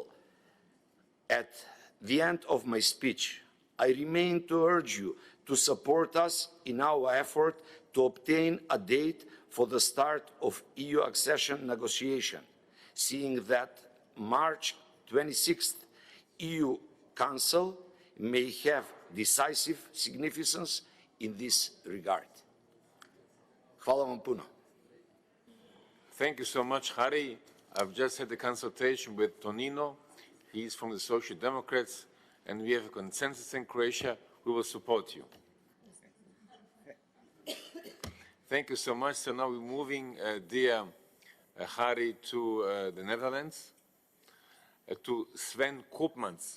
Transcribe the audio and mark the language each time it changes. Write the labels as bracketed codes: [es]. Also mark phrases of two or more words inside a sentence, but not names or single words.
[en] At the end of my speech, I remain to urge you to support us in our effort to obtain a date for the start of EU accession negotiation, seeing that March 26th EU Council may have decisive significance in this regard. [hr] Hvala vam puno. [en] Thank you so much, Harry. I've just had a consultation with Tonino. He's from the Social Democrats, and we have a consensus in Croatia. We will support you. Thank you so much. So now we're moving, dear Harry, to the Netherlands, to Sven Koopmans.